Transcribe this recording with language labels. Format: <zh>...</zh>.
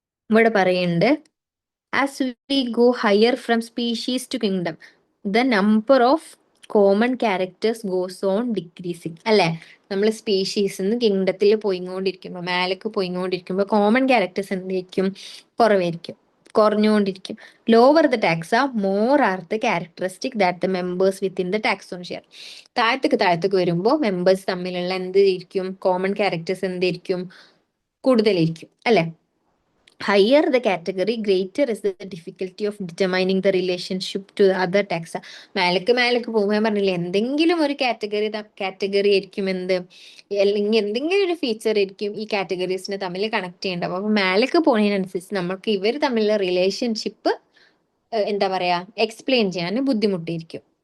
<ml>ഇവിടെ പറയുന്നുണ്ട്</ml> <en>as we go higher from species to kingdom, the number of common characters goes on decreasing.</en> <ml>അല്ലെ. നമ്മൾ species നിന്ന് കിങ്ഡത്തിൽ പോയിക്കൊണ്ടിരിക്കുമ്പോൾ മേലേക്ക് പോയിക്കൊണ്ടിരിക്കുമ്പോൾ കോമൺ ക്യാരക്ടേഴ്സ് എന്തായിരിക്കും? കുറവായിരിക്കും, കുറഞ്ഞുകൊണ്ടിരിക്കും.</ml> <en>Lower the taxa more are the characteristic that the members within the taxon share.</en> <ml>താഴത്തേക്ക് വരുമ്പോൾ members തമ്മിലുള്ള എന്തായിരിക്കും? കോമൺ ക്യാരക്ടേഴ്സ് എന്തായിരിക്കും? കൂടുതലായിരിക്കും അല്ലെ.</ml> <en>higher the category, greater is the difficulty of determining the relationship to the other taxa.</en> <ml>മേലക്ക് പോകുമ്പോൾ ഞാൻ പറഞ്ഞില്ലേ എന്തെങ്കിലും ഒരു കാറ്റഗറി ആയിരിക്കും എന്ത്, അല്ലെങ്കിൽ എന്തെങ്കിലും ഒരു ഫീച്ചർ ആയിരിക്കും ഈ കാറ്റഗറീസിനെ തമ്മിൽ കണക്ട് ചെയ്യേണ്ടത്. അപ്പൊ മേലക്ക് പോകുന്നതിനനുസരിച്ച് നമുക്ക് ഇവർ തമ്മിലുള്ള റിലേഷൻഷിപ്പ് എന്താ പറയാ എക്സ്പ്ലെയിൻ ചെയ്യാൻ ബുദ്ധിമുട്ടായിരിക്കും.</ml>